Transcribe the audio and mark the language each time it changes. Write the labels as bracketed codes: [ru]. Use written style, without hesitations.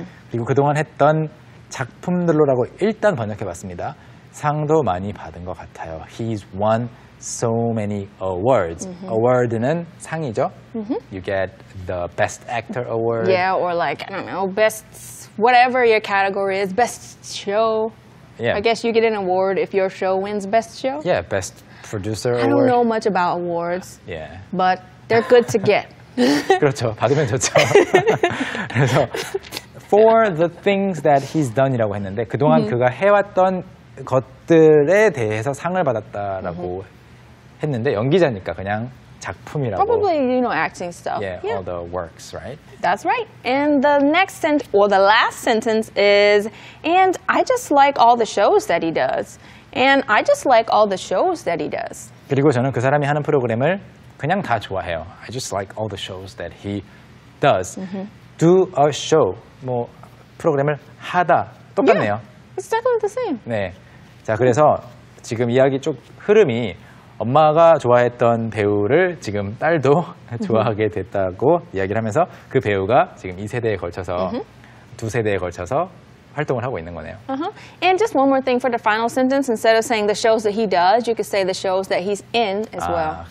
[ko] 그리고 그동안 했던 작품들로라고 일단 번역해봤습니다. 상도 많이 받은 것 같아요. [en] He's won so many awards. [ko] Award는 상이죠. [en] You get the Best Actor Award. Yeah, or like, I don't know, best, whatever your category is, best show. Yeah. I guess you get an award if your show wins best show. Yeah, best producer I award. don't know much about awards, Yeah. but they're good to get. [ko] 그렇죠. 받으면 좋죠. 그래서 [en] for the things that he's done [ko] 이라고 했는데 그동안 그가 해왔던 것들에 대해서 상을 받았다라고 했는데 연기자니까 그냥 작품이라고. [en] Probably, acting stuff. Yeah, all the works, right? That's right. And the next the last sentence is, and I just like all the shows that he does. And I just like all the shows that he does. [ko] 그리고 저는 그 사람이 하는 프로그램을 그냥 다 좋아해요. [en] I just like all the shows that he does. Do a show, [ko] 뭐 프로그램을 하다 똑같네요. [en] Yeah, it's definitely the same. [ko] 네. 자, 그래서 지금 이야기 쪽 흐름이 엄마가 좋아했던 배우를 지금 딸도 좋아하게 됐다고 이야기를 하면서 그 배우가 지금 2세대에 걸쳐서 2세대에 걸쳐서 활동을 하고 있는 거네요. [en] And just one more thing for the final sentence. Instead of saying the shows that he does, you could say the shows that he's in as well.